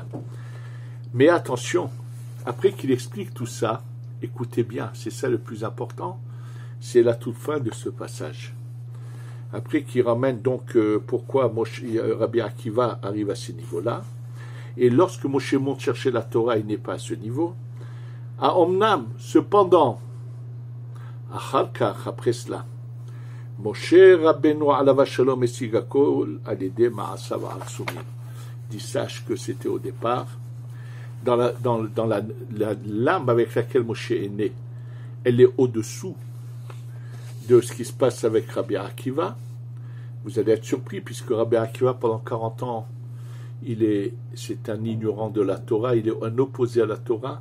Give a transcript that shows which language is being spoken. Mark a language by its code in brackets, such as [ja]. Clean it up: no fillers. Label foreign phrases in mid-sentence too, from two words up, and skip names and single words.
[fr] Mais attention, après qu'il explique tout ça, écoutez bien, c'est ça le plus important, c'est la toute fin de ce passage. Après qu'il ramène donc pourquoi Rabbi Akiva arrive à ce niveau-là, et lorsque Moshe monte chercher la Torah, il n'est pas à ce niveau. À Omnam, cependant, après cela, [he] משה רבינו עליו השלום השיג כל על ידי מעשיו העצומים. [fr] Dit, sache que c'était au départ, dans la lame avec laquelle Moshe est né, elle est au-dessous de ce qui se passe avec Rabbi Akiva. Vous allez être surpris, puisque Rabbi Akiva, pendant 40 ans, c'est un ignorant de la Torah, il est un opposé à la Torah.